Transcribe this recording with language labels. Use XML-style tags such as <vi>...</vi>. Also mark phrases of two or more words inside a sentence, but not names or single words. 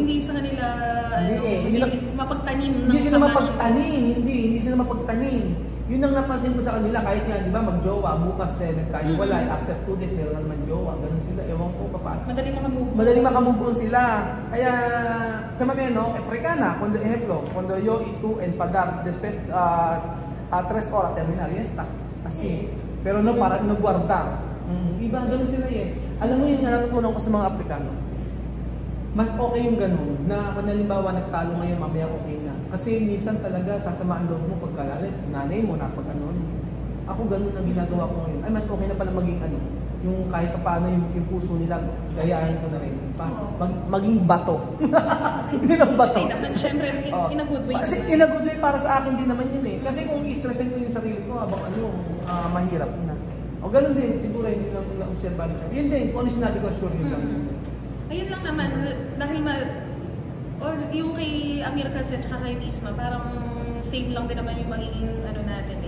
<tl>Hindi sa kanila, hindi mapagtanim. Hindi sila mapagtanim. Hindi sila mapagtanim. Yun ang napansin ko sa kanila, kahit nga, di ba, mag-jowa, bukas nagkaiwalay,</tl> <en>after 2 days,</en> <tl>meron na naman jowa, ganun sila, ewan ko pa paano. Madali makamove on sila. Kaya, Chamami,</tl> <es>Africana, cuando ejemplo, cuando yo y tú en Padar, después, 3 horas terminar, ya está. Así. Pero no, para no guardar.</es> <tl>Iba, ganun sila eh. Alam mo yun nga natutunan ko sa mga Afrikano. Mas okay yung ganun, na kung halimbawa nagtalo ngayon, mamaya okay na. Kasi minsan talaga sasama ang loob mo pagkalalit, nanay mo na pag ano. Ako ganun ang ginagawa ko ngayon. Ay, mas okay na pala maging yung kahit paano yung puso nila, gayahin ko na rin. Maging bato. Hindi lang bato. Hindi naman, syempre,</tl> <en>in a good way.</en> <tl>Kasi</tl> <en>in a good way</en> <tl>para sa akin din naman yun eh. Kasi kung i-stressin ko yung sarili ko, habang mahirap na. O ganun din, siguro hindi lang na-observan siya. Yun din, kung ano sinabi ko, sure yun lang. Ayun lang naman, dahil yung kay Amir kasi at kay Misma, parang same lang din naman yung magiging natin eh.</tl>